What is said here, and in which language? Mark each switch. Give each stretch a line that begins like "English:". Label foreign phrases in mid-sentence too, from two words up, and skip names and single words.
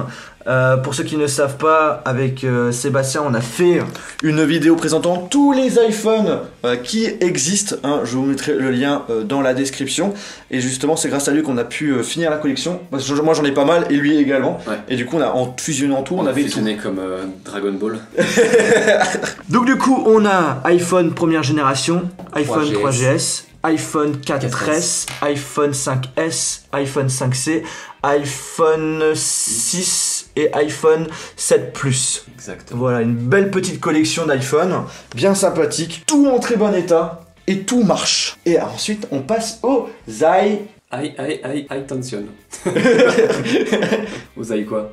French: Pour ceux qui ne savent pas, avec Sébastien, on a fait une vidéo présentant tous les iPhones qui existent. Hein. Je vous mettrai le lien dans la description. Et justement, c'est grâce à lui qu'on a pu finir la collection. Parce que moi, j'en ai pas mal et lui également. Ouais. Et du coup, on a en fusionnant tout, on avait fusionné comme Dragon Ball. Donc du coup, on a iPhone première génération, iPhone 3GS. 3GS, iPhone 4S, iPhone 5S, iPhone 5C, iPhone 6 et iPhone 7 Plus. Exactement. Voilà, une belle petite collection d'iPhone, bien sympathique, tout en très bon état et tout marche. Et ensuite, on passe aux Attention. Vous avez quoi?